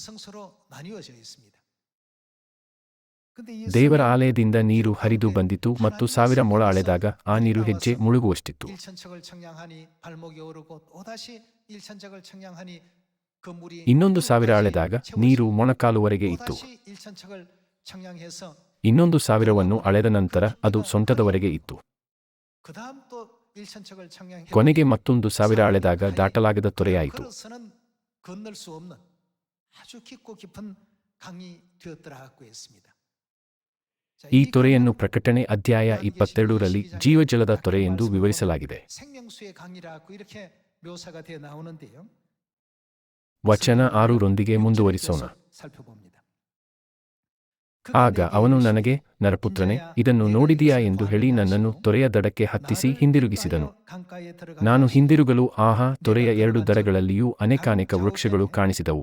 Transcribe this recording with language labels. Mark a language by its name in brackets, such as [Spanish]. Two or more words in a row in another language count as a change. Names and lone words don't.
[Kannada] ದೇವರ ಆಲಯದಿಂದ ನೀರು ಹರಿದು ಬಂದಿತು ಮತ್ತು 1000 ಮೊಳ ಅಳೆದಾಗ ಆ ನೀರು ಹೆಜ್ಜೆ ಮುಳುಗುವಷ್ಟಿತ್ತು. ಇನ್ನೊಂದು 1000 ಅಳೆದಾಗ ನೀರು ಮೊಣಕಾಲುವರೆಗೆ ಇತ್ತು. [Korean] 청량해서 [Kannada] ಇನ್ನೊಂದು 1000ವನ್ನು ಅಳೆದ ನಂತರ ಅದು ಸೊಂಟದವರೆಗೆ ಇತ್ತು. [Korean] 그다음 또 1000척을 청량해 [Kannada] ಕೊನೆಗೆ ಮತ್ತೊಂದು 1000 ಅಳೆದಾಗ ದಾಟಲಾಗದ ತೊರೆಯಾಯಿತು. [Korean] 걸어서는 건널 수 없는 아주 깊고 깊은 강이 되었더라고 했습니다. [Kannada] ಈ ತೊರೆಯನ್ನು ಪ್ರಕಟಣೆ ಅಧ್ಯಾಯ 22ರಲ್ಲಿ ಜೀವಜಲದ ತೊರೆ ಎಂದು ವಿವರಿಸಲಾಗಿದೆ. [Korean] 생명수의 강이라고 이렇게 묘사가 되어 나오는데요. [Kannada] ವಚನ 6ರೊಂದಿಗೆ ಮುಂದುವರಿಸೋಣ. ಆಗ ಅವನು ನನಗೆ, ನರಪುತ್ರನೇ, ಇದನ್ನು ನೋಡಿದೀಯಾ ಎಂದು ಹೇಳಿ ನನ್ನನ್ನು ತೊರೆಯ ದಡಕ್ಕೆ ಹತ್ತಿಸಿ ಹಿಂದಿರುಗಿಸಿದನು. ನಾನು ಹಿಂದಿರುಗಲು ಆಹಾ, ತೊರೆಯ 2 ದಡಗಳಲ್ಲಿಯೂ ಅನೇಕಾನೇಕ ವೃಕ್ಷಗಳು ಕಾಣಿಸಿದವು.